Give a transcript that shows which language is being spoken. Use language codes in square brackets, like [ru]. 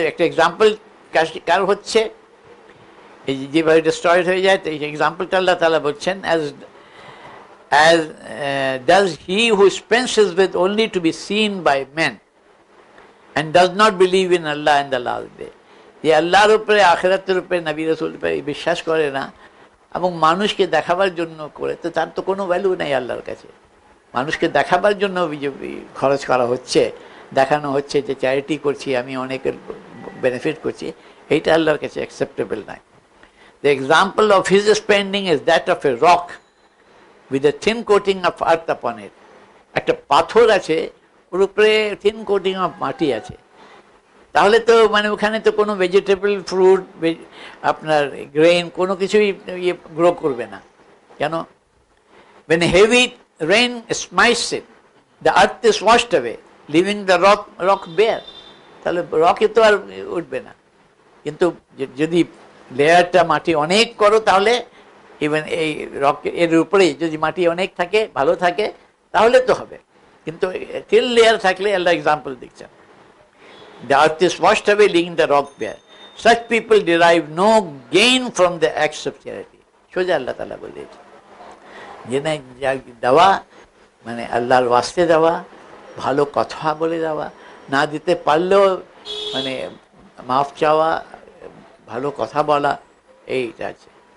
[bn] একটা এক্সাম্পল কার হচ্ছে, এই যেভাবে ডিস্ট্রয়েড হয়ে যায়, তো এই এক্সাম্পলটা আল্লাহ তাআলা বলছেন, [en] as does he who dispenses with only to be seen by men and does not believe in Allah and the last day. [bn] যে আল্লাহর উপরে, আখিরাতের উপরে, নবী রাসূলের উপরে বিশ্বাস করে না এবং মানুষকে দেখাবার জন্য করে, তো তার তো কোনো ভ্যালু নেই আল্লাহর কাছে। মানুষকে দেখাবার জন্য খরচ করা হচ্ছে, দেখানো হচ্ছে যে চ্যারিটি করছি, আমি অনেকের বেনিফিট করছি, এইটা আল্লাহর কাছে অ্যাকসেপ্টেবল নয়। [en] The example of his spending is that of a rock with a thin coating of earth upon it. [bn] একটা পাথর আছে, ওর উপরে থিন কোটিং অফ মাটি আছে, তাহলে তো মানে ওখানে তো কোনো ভেজিটেবল, ফ্রুট, আপনার গ্রেইন কোনো কিছুই গ্রো করবে না। কেন? [en] when heavy rain smites it, the earth is washed away, leaving the rock bare. [bn] তাহলে রকে তো আর উঠবে না। কিন্তু যদি লেয়ারটা মাটি অনেক করো, তাহলে ইভেন এই রক এর উপরেই যদি মাটি অনেক থাকে, ভালো থাকে, তাহলে তো হবে। কিন্তু থিন লেয়ার থাকলে, আল্লাহ এক্সাম্পল দিচ্ছেন, [en] the earth is washed away, leaving the rock bare. Such people derive no gain from the acts of charity. [bn] সোজা আল্লাহ তাআলা বলে দিয়েছেন যে না, দেওয়া মানে আল্লাহর ওয়াস্তে দেওয়া, ভালো কথা বলে দেওয়া, না দিতে পারলেও মানে মাফ চাওয়া, ভালো কথা বলা, এইটা আছে।